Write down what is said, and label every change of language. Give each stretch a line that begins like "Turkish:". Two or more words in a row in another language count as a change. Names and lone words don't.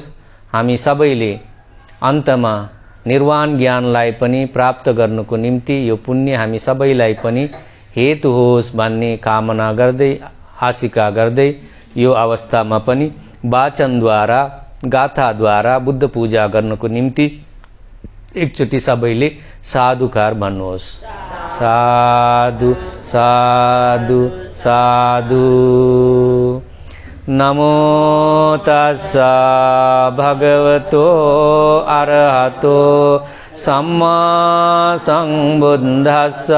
Nepali: हामी सबैले अन्तमा निर्वाण ज्ञानलाई पनि प्राप्त गर्नको निम्ति यो पुण्य हामी सबैलाई पनि हेतु होस् भन्ने कामना गर्दै आशिका गर्दै यो अवस्थामा पनि वाचनद्वारा गाथाद्वारा बुद्ध पूजा गर्नको निम्ति एकचोटि सबैले साधुकार भन्नुहोस्।
Pali: साधु साधु साधु। नमो तस्सा भगवतो अरहतो सम्मा संबुद्धस्सा।